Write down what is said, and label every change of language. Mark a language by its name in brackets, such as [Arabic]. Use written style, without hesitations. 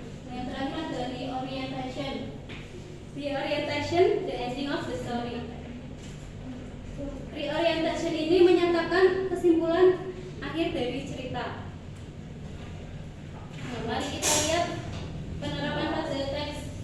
[Indonesian] Yang terakhir adalah reorientation. [English] Reorientation, the ending of the story. [Indonesian] Reorientation ini menyatakan kesimpulan akhir dari cerita. Nah, mari kita lihat penerapan pada teks.